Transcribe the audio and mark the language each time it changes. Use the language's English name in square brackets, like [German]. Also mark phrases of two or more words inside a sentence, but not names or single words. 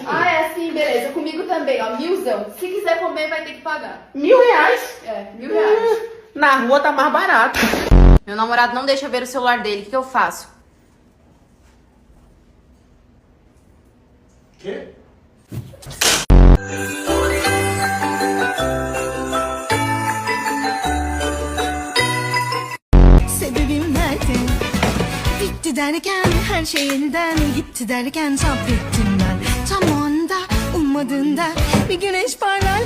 [Portuguese] Ah, é assim, beleza. Comigo também, ó. 1000zão. Se quiser comer, vai ter que pagar. R$1.000? É, R$1.000. Na rua tá mais barato. Meu namorado não deixa ver o celular dele. O que eu faço? Quê? [Turkish] Sebebim nerede? Bitti derken her şey elden gitti derken sabrettim ben. Tam o anda ummadığında bir güneş parlar bazen.